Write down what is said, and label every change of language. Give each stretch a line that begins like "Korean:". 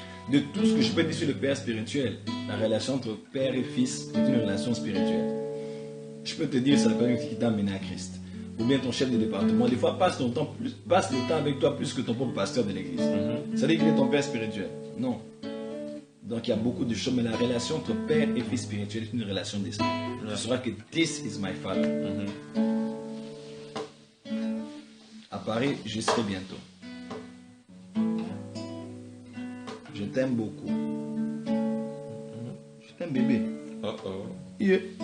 French: De tout ce que je peux dire sur le père spirituel, la relation entre père et fils est une relation spirituelle. Je peux te dire, c'est la personne qui t'a amené à Christ. Ou bien ton chef de département. Des fois, passe le temps avec toi plus que ton propre pasteur de l'église. Ça veut dire qu'il est ton père spirituel. Non. Donc il y a beaucoup de choses, mais la relation entre père et fils spirituel est une relation d'esprit. Tu sauras que
English: this is my father.
French: À Paris, je serai bientôt. Je t'aime beaucoup. Je t'aime bébé. Oh oh. Yeah.